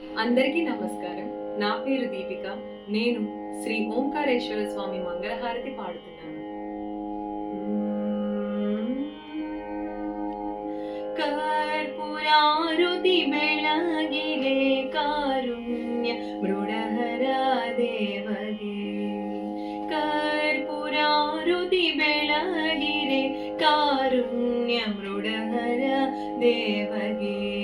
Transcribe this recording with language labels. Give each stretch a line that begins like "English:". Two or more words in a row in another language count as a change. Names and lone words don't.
Telugu: అందరికీ నమస్కారం. నా పేరు దీపిక. నేను శ్రీ ఓంకారేశ్వర స్వామి మంగళహారతి పాడుతున్నాను.
Kannada: ಕರ್ಪೂರಾರುತಿ ಬೆಳಗಿರೆ ಕಾರುಣ್ಯ ಮೃಡಹರ ದೇವಗೆ. ಕರ್ಪೂರಾರುತಿ ಬೆಳಗಿರೆ ಕಾರುಣ್ಯ ಮೃಡಹರ ದೇವಗೆ.